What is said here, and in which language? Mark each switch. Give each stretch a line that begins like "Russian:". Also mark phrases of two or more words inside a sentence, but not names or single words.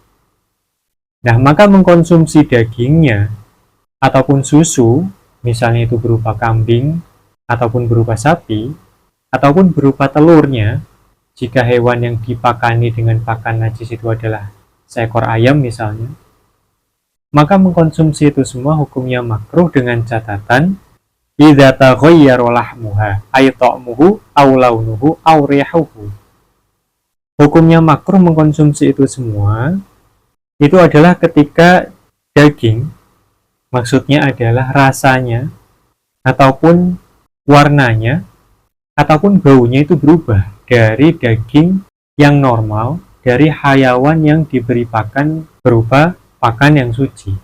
Indonesian: Nah, maka mengkonsumsi dagingnya ataupun susu, misalnya itu berupa kambing ataupun berupa sapi, ataupun berupa telurnya, jika hewan yang dipakani dengan pakan najis itu adalah seekor ayam misalnya, maka mengkonsumsi itu semua hukumnya makruh dengan catatan
Arabic: إذا تغير لحمها أي طعمه أو لونه أو ريحه.
Indonesian: Hukumnya makruh mengkonsumsi itu semua itu adalah ketika daging, maksudnya adalah rasanya ataupun warnanya ataupun baunya itu berubah dari daging yang normal dari hayawan yang diberi pakan berupa pakan yang suci.